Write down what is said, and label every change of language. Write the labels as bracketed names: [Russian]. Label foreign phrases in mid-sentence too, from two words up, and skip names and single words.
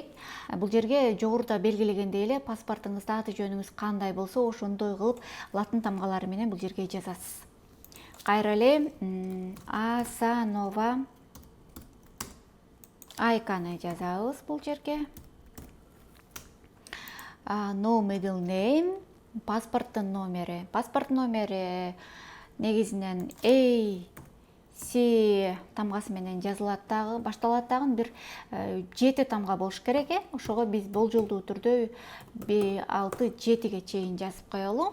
[Kyrgyz] Бул жерге жогоруда белгилегендей эле паспортуңузда аты жөнүңүз кандай болсо, ошондой кылып латын тамгалары менен бул жерге жазасыз. Кайра эле Асанова Айканы жазабыз бул жерге. [English] No middle name, [Kyrgyz] паспорттун номери. Паспорт номери негизинен C тамгасы менен жазылат дагы, башталат дагы бир 7 тамга болуш керек. Ошого биз болжолдуу түрдө B6-7ге чейин жазып коелу.